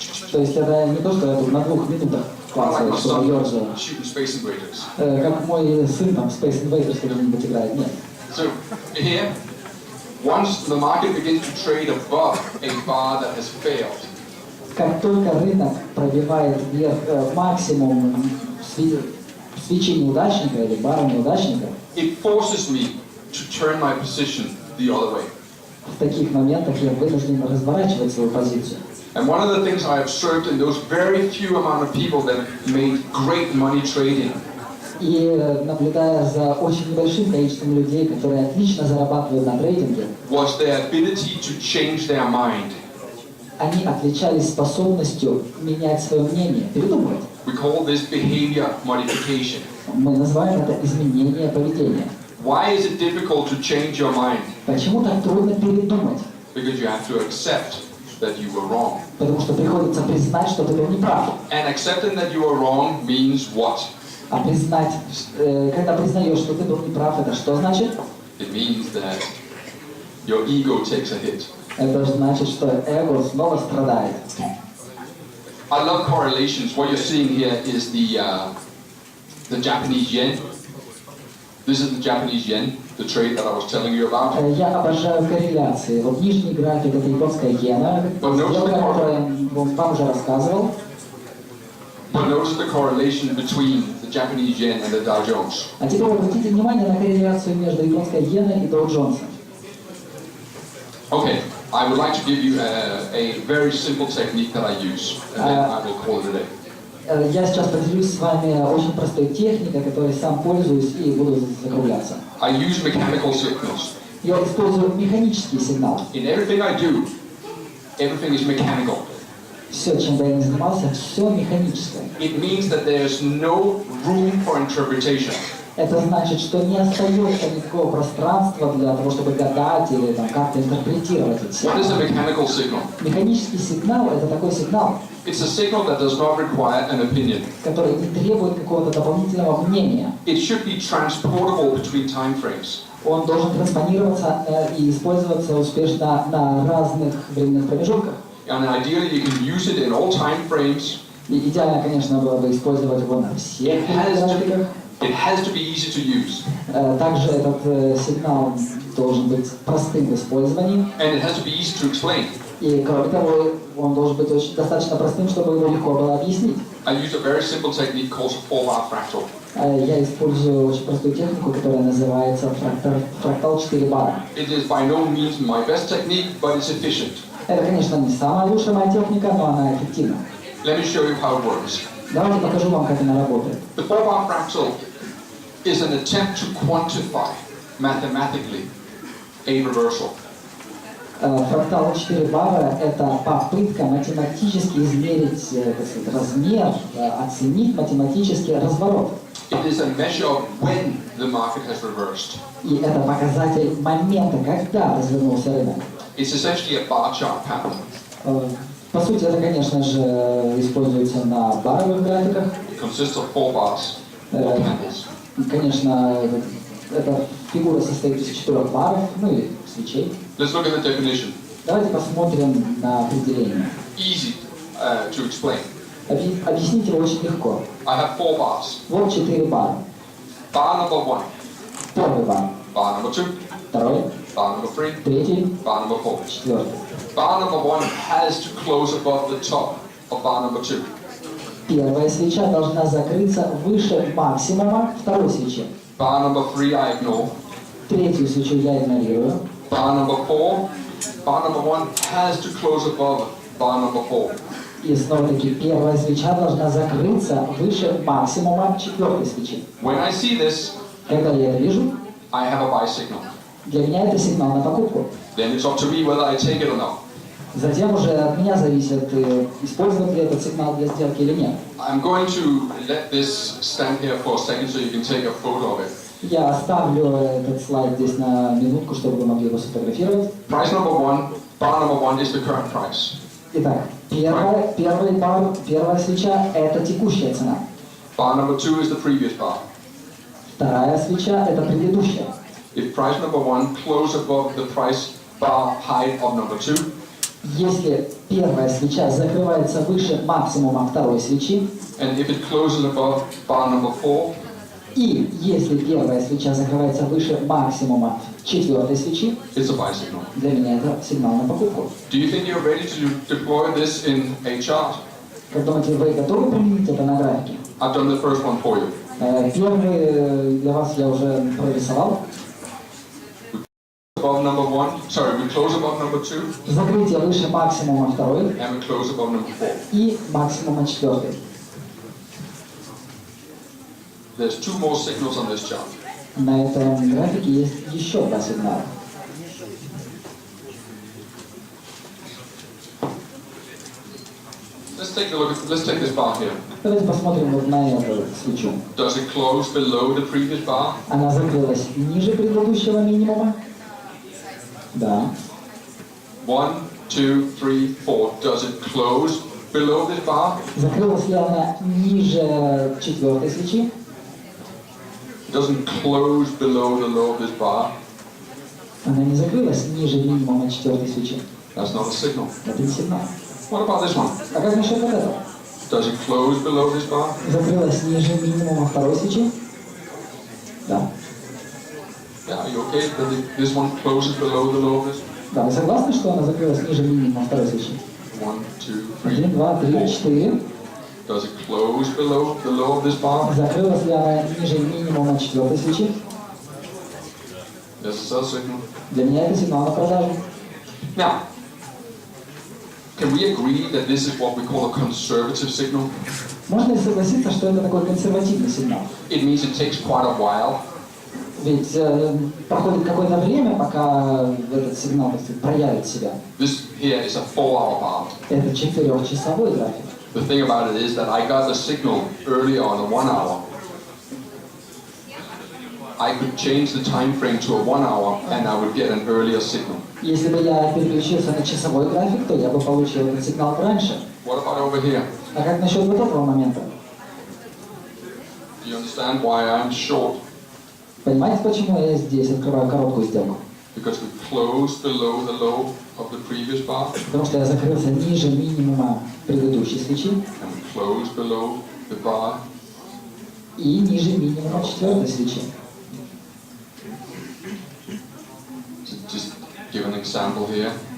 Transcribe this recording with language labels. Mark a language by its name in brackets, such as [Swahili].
[Russian] То есть это не то, что я тут на 2 минутах клацаю, [English] Like my [Russian] что [English] son [Russian] ёрзаю. [English] shooting Space Invaders. [Russian] Как мой сын там Space Invaders когда-нибудь играет. Нет. [English] So here, once the market begins to trade above a bar that has failed, [Russian] Как только рынок пробивает вверх максимум свечи неудачника или бара неудачника, [English] it forces me to turn my position the other way. [Russian] в таких моментах я вынужден разворачивать свою позицию. [English] And one of the things I observed in those very few amount of people that made great money trading [Russian] И наблюдая за очень небольшим количеством людей, которые отлично зарабатывают на трейдинге, [English] was their ability to change their mind. [Russian] они отличались способностью менять свое мнение, передумывать. [English] We call this behavior modification. [Russian] Мы называем это изменение поведения. [English] Why is it difficult to change your mind? [Russian] Почему так трудно передумать? [English] Because you have to accept that you were wrong. [Russian] Потому что приходится признать, что ты был неправ. [English] And accepting that you were wrong means what? [Russian] А признать, когда признаешь, что ты был неправ, это что значит? [English] It means that your ego takes a hit. [Russian] Это значит, что эго снова страдает. [English] I love correlations. What you're seeing here is the Japanese yen. This is the Japanese yen, the trade that I was telling you about. [Russian] Я обожаю корреляции. Вот нижний график это японская иена, сделка, которую я вам уже рассказывал. [English] But notice the correlation between the Japanese yen and the Dow Jones. [Russian] А теперь обратите внимание на корреляцию между японской иеной и Dow Jonesом. [English] Okay, I would like to give you a very simple technique that I use, and then I will call it a day. [Russian] Я сейчас поделюсь с вами очень простой техникой, которой сам пользуюсь и буду закругляться. [English] I use mechanical signals. [Russian] Я использую механические сигналы. [English] In everything I do, everything is mechanical. [Russian] Все, чем бы я ни занимался, все механическое. [English] It means that there's no room for interpretation. [Russian] Это значит, что не остается никакого пространства для того, чтобы гадать или там, как-то интерпретировать эти [English] What is a [Russian] сигналы. [English] mechanical signal? [Russian] Механический сигнал – это такой сигнал, [English] It's a signal that does not require an opinion. [Russian] который не требует какого-то дополнительного мнения. [English] It should be transportable between time frames. [Russian] Он должен транспонироваться и использоваться успешно на разных временных промежутках. [English] And ideally, you can use it in all time frames. [Russian] И идеально, конечно, было бы использовать его на всех графиках. [English] It has to be easy to use. [Russian] Также этот сигнал должен быть простым в использовании. [English] And it has to be easy to explain. [Russian] И кроме того, он должен быть очень достаточно простым, чтобы его легко было объяснить. [English] I use a very simple technique called a 4-bar fractal. [Russian] Я использую очень простую технику, которая называется фрактал 4 бара. [English] It is by no means my best technique, but it's efficient. [Russian] Это, конечно, не самая лучшая моя техника, но она эффективна. [English] Let me show you how it works. [Russian] Давайте покажу вам, как она работает. [English] The 4-bar fractal is an attempt to quantify mathematically a reversal. [Russian] Фрактал 4 бара – это попытка математически измерить, так сказать, размер, оценить математический разворот. [English] It is a measure of when the market has reversed. [Russian] И это показатель момента, когда развернулся рынок. [English] It's essentially a bar chart pattern. [Russian] По сути, это, конечно же, используется на баровых графиках. [English] It consists of 4 bars, 4 candles. [Russian] Конечно, эта фигура состоит из 4 баров, ну или свечей. [English] Let's look at the definition. [Russian] Давайте посмотрим на определение. [English] Easy to explain. [Russian] Объяснить его очень легко. [English] I have 4 bars. [Russian] Вот 4 бара. [English] Bar number 1, [Russian] Первый бар, [English] bar number 2, [Russian] второй, [English] bar number 3, [Russian] третий, [English] bar number 4. [Russian] четвертый. [English] Bar number 1 has to close above the top of bar number 2. [Russian] Первая свеча должна закрыться выше максимума второй свечи. [English] Bar number 3 I ignore. [Russian] Третью свечу я игнорирую. [English] Bar number 4, bar number 1 has to close above bar number 4. [Russian] И снова-таки первая свеча должна закрыться выше максимума четвертой свечи. [English] When I see this, [Russian] Когда я это вижу, [English] I have a buy signal. [Russian] для меня это сигнал на покупку. [English] Then it's up to me whether I take it or not. [Russian] Затем уже от меня зависит, использовать ли этот сигнал для сделки или нет. [English] I'm going to let this stand here for a second so you can take a photo of it. [Russian] Я оставлю этот слайд здесь на минутку, чтобы вы могли его сфотографировать. [English] Price number 1, bar number 1 is the current price. [Russian] Итак, первый бар, первая свеча – это текущая цена. [English] Bar number 2 is the previous bar. [Russian] Вторая свеча – это предыдущая. [English] If price number 1 close above the price bar high of number 2, [Russian] Если первая свеча закрывается выше максимума второй свечи, [English] and if it closes above bar number 4, [Russian] и если первая свеча закрывается выше максимума четвертой свечи, [English] it's a buy signal. [Russian] для меня это сигнал на покупку. [English] Do you think you're ready to deploy this in a chart? [Russian] Как думаете, вы готовы применить это на графике? [English] I've done the first one for you. [Russian] Первый для вас я уже прорисовал. [English] Above number 1, sorry, we close above number 2, [Russian] Закрытие выше максимума второй [English] and we close above number 4. [Russian] и максимума четвертой. [English] There's 2 more signals on this chart. [Russian] На этом графике есть еще два сигнала. [English] Let's take this bar here. [Russian] Давайте посмотрим вот на эту свечу. [English] Does it close below the previous bar? [Russian] Она закрылась ниже предыдущего минимума. Да. [English] 1, 2, 3, 4. Does it close below this bar? [Russian] Закрылась ли она ниже четвертой свечи? [English] It doesn't close below the low of this bar. [Russian] Она не закрылась ниже минимума четвертой свечи. [English] That's not a signal. [Russian] Это не сигнал. [English] What about this one? [Russian] А как насчет вот этого? [English] Does it close below this bar? [Russian] Закрылась ниже минимума второй свечи? Да. [English] Yeah, are you okay? That this one closes below the low of this? [Russian] Да, вы согласны, что она закрылась ниже минимума второй свечи? [English] 1, 2, 3, [Russian] 1, 2, 3, [English] 4. [Russian] 4. [English] Does it close below the low of this bar? [Russian] Закрылась ли она ниже минимума четвертой свечи? [English] There's a sell signal. [Russian] Для меня это сигнал на продажу. [English] Now, can we agree that this is what we call a conservative signal? [Russian] Можно ли согласиться, что это такой консервативный сигнал? [English] It means it takes quite a while. [Russian] Ведь проходит какое-то время, пока этот сигнал, так сказать, проявит себя. [English] This here is a 4-hour bar. [Russian] Это 4-часовой график. [English] The thing about it is that I got the signal earlier on the 1 hour. I could change the time frame to a 1 hour and I would get an earlier signal. [Russian] Если бы я переключился на часовой график, то я бы получил этот сигнал раньше. [English] What about over here? [Russian] А как насчет вот этого момента? [English] Do you understand why I'm short? [Russian] Понимаете, почему я здесь открываю короткую сделку? [English] Because we closed below the low of the previous bar [Russian] Потому что я закрылся ниже минимума предыдущей свечи [English] and we closed below the bar. [Russian] и ниже минимума четвертой свечи. [English] So just give an example here.